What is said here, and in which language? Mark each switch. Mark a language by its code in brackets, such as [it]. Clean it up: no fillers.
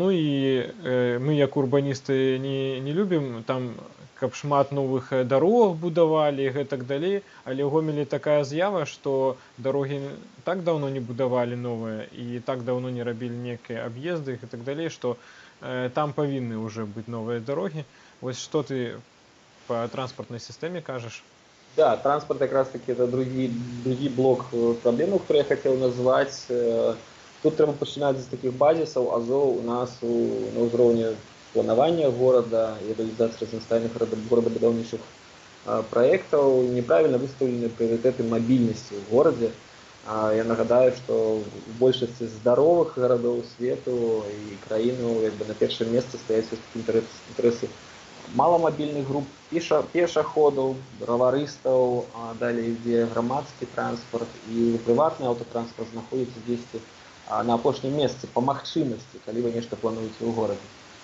[be] І мы, як урбаністы, не любім там, каб шмат новых дарог будавалі і гэтак далей, але ў Гомелі такая з'ява, што дарогі так даўно не будавалі новыя і так даўно не рабілі нейкія аб'езды і гэтак далей, што там павінны ўжо быць новыя дарогі. Вось што ты па транспартнай сістэме кажаш? [ru] Да, транспорт как раз-таки это другий блок проблем, который я хотел назвать. [be] Тут трэба пачынаць з такіх базісаў, азоў у нас на ўзроўні планавання горада і рэалізацыі разнастайных горадабудаўнічых праектаў неправільна выстаўлены прыярытэты мабільнасці ў горадзе. Я нагадаю, што в большасці здаровых гарадоў свету і краіну на першым месцы стаяць інтарэсы маламабільных груп, пешаходаў, раварыстаў, далей ідзе грамадскі транспарт, і прыватны аўтатранспарт знаходзіцца дзесьці на апошнім месцы па магчымасці, калі вы нешта плануеце ў горадзе.